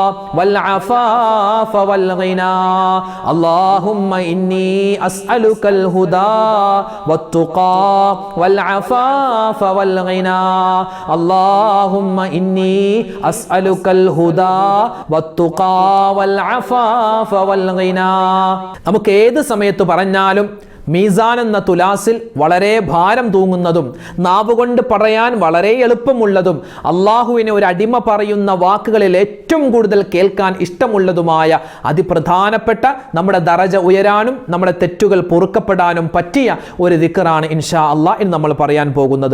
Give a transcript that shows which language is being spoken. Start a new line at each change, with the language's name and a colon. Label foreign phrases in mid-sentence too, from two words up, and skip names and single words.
Arabic: والعفاف والغنى اللهم إني أسألك الهدى والتقى والعفاف والغنى اللهم إني أسألك الهدى والتقى والعفاف والغنى
Malayalam: നമുക്ക് ഏത് സമയത്ത് പറഞ്ഞാലും മീസാൻ എന്ന തുലാസിൽ വളരെ ഭാരം തൂങ്ങുന്നതും നാവുകൊണ്ട് പറയാൻ വളരെ എളുപ്പമുള്ളതും അള്ളാഹുവിനെ ഒരു അടിമ പറയുന്ന വാക്കുകളിൽ ഏറ്റവും കൂടുതൽ കേൾക്കാൻ ഇഷ്ടമുള്ളതുമായ അതിപ്രധാനപ്പെട്ട നമ്മുടെ ദറജ ഉയരാനും നമ്മുടെ തെറ്റുകൾ പൊറുക്കപ്പെടാനും പറ്റിയ ഒരു ദിക്റാണ്
Arabic: إن شاء الله
Malayalam: ഇന്ന് നമ്മൾ പറയാൻ പോകുന്നത്.